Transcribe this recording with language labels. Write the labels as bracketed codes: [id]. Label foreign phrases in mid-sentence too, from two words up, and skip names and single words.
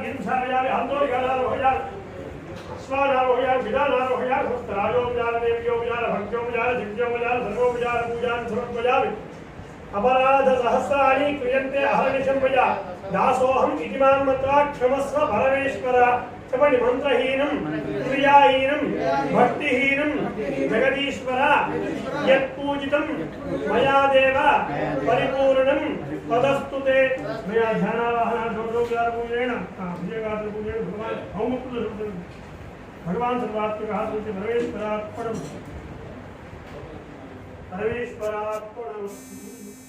[sa] హింసాయామి ఆందోళికారోహయామి అశ్వానారోహయామి విధానారోహయామి సమస్తరాజోపచార దేవ్యోపచార భక్త్యోపచార దివ్యోపచార సర్వోపచార పూజాన్ని సమర్పయామి अपराध सहस्राणि क्रियन्ते अहर्निशं मया दासोऽहम् इति मां मत्वा क्षमस्व परमेश्वर क्षमणि मन्त्रहीनं क्रियाहीनं भक्तिहीनं जगदीश्वर यत्पूजितं मया देव परिपूर्णं तदस्तु ते मया ध्यानावाहनादोषोपचारपूजेन अभिषेकादिपूजेन भगवान् सर्वात्मकः परमेश्वरार्पणम्